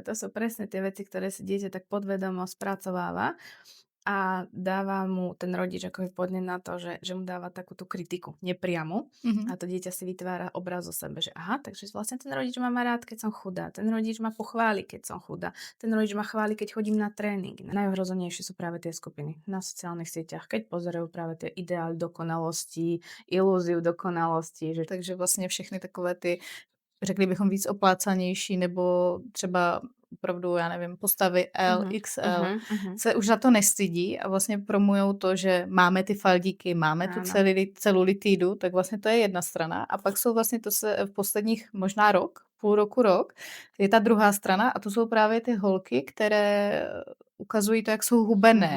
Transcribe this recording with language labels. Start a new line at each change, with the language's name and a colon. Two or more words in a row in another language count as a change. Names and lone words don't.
Slovak: To sú presne tie veci, ktoré si dieťa tak podvedomo spracováva a dáva mu ten rodič ako je podnet na to, že mu dáva takú tú kritiku, nepriamu. Mhm. A to dieťa si vytvára obraz o sebe, že aha, takže vlastne ten rodič ma má rád, keď som chudá, ten rodič ma pochváli, keď som chudá, ten rodič ma chváli, keď chodím na tréning. Najohrozenejšie sú práve tie skupiny na sociálnych sieťach, keď pozerajú práve tie ideály dokonalosti, ilúziu dokonalosti, že
Czech: Takže vlastně všechny takové ty, řekli bychom, víc oplácanější nebo třeba opravdu, já nevím, postavy L, mhm, XL mhm, mhm. se už za to nestydí a vlastně promujou to, že máme ty faldíky, máme tu Áno. celulitidu, tak vlastně to je jedna strana. A pak jsou vlastně to se v posledních možná rok, půl roku, rok, je ta druhá strana a to jsou právě ty holky, které ukazují to, jak jsou hubené,